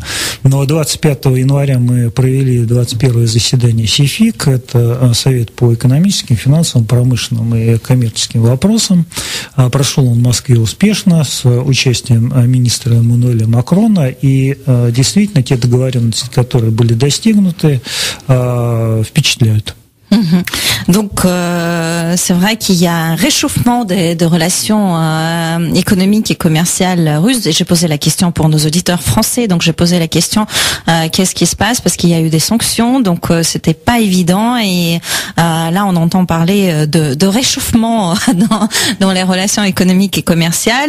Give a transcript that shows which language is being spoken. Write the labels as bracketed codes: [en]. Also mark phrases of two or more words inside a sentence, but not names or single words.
[ru] Но 25 января мы провели 21-е заседание СИФИК, это Совет по экономическим, финансовым, промышленным и коммерческим вопросам. Прошел он в Москве успешно с участием министра Эммануэля Макрона, и действительно те договоренности, которые были достигнуты, впечатляют. [fr] Donc, c'est vrai qu'il y a un réchauffement de relations économiques et commerciales russes. Et j'ai posé la question pour nos auditeurs français. Donc, j'ai posé la question qu'est-ce qui se passe, parce qu'il y a eu des sanctions. Donc, c'était pas évident. Et là, on entend parler de réchauffement dans les relations économiques et commerciales.